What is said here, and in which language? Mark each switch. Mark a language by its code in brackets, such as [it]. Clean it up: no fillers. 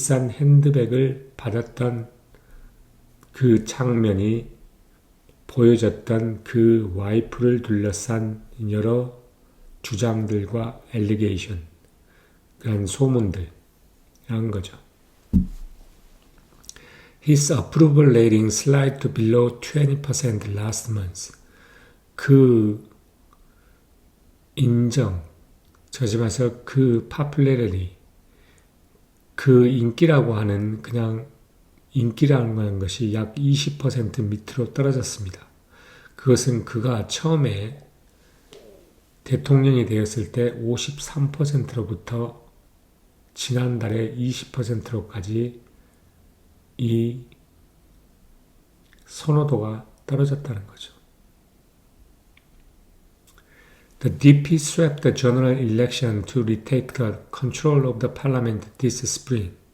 [ko] 핸드백을 받았던 그 장면이 보여졌던 그 와이프를 둘러싼 여러 주장들과 엘리게이션, 그런 소문들, 이런 거죠. [en] His approval rating slid to below 20% last month. [ko] 그 인정, 저지마서 그 popularity, 그 인기라고 하는 그냥 인기라는 것이 약 20% 밑으로 떨어졌습니다. 그것은 그가 처음에 대통령이 되었을 때 53%로부터 지난달에 20%로까지 이 선호도가 떨어졌다는 거죠. [en] The DP swept the general election to retake the control of the parliament this spring.